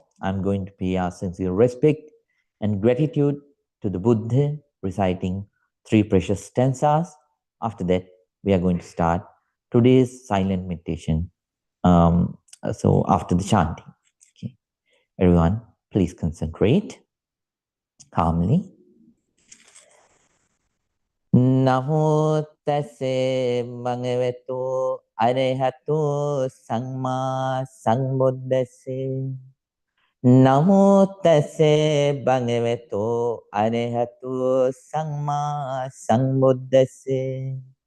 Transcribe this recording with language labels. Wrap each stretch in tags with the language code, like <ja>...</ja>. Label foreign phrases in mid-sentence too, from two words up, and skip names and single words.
<en>I'm going to pay our sincere respect and gratitude to the Buddha, reciting 3 precious stanzas. After that, we are going to start today's silent meditation. So after the chanting. Okay. Everyone, please concentrate calmly.</en> <pi>Namo tase bhagavato arahato samma sambuddhase. Namo tase bhagavato arahato samma sambuddhase.</pi>